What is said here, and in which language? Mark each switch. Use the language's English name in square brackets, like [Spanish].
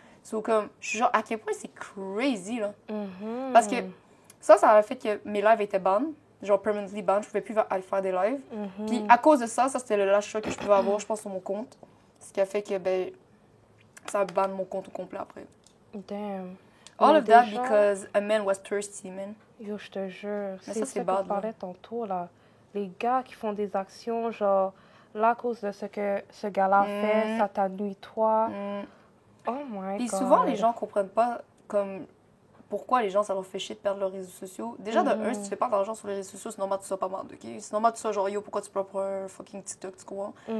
[French] So, comme, je suis genre, à quel point c'est crazy, là. Parce que ça a fait que mes lives étaient ban. Genre permanently ban, je pouvais plus aller faire des lives. Puis à cause de ça c'était le [English] last shot [French] que je pouvais avoir, je pense, sur mon compte. Ce qui a fait que, ben, ça banne mon compte au complet après. [English] Damn. All of that because a man was thirsty, man. [French] Yo, je te jure. Mais c'est ça qu'on parlait tantôt, là. Les gars qui font des actions, genre, là, à cause de ce que ce gars-là fait, ça t'a nuit, toi. [English] Oh my God. [French] Puis souvent, les gens comprennent pas, comme, pourquoi les gens, ça leur fait chier de perdre leurs réseaux sociaux. Déjà, de un, si tu fais pas d'argent sur les réseaux sociaux, c'est normal que tu sois pas mal, OK? C'est normal que tu sois genre, yo, pourquoi tu pleures pour un fucking TikTok, tu comprends?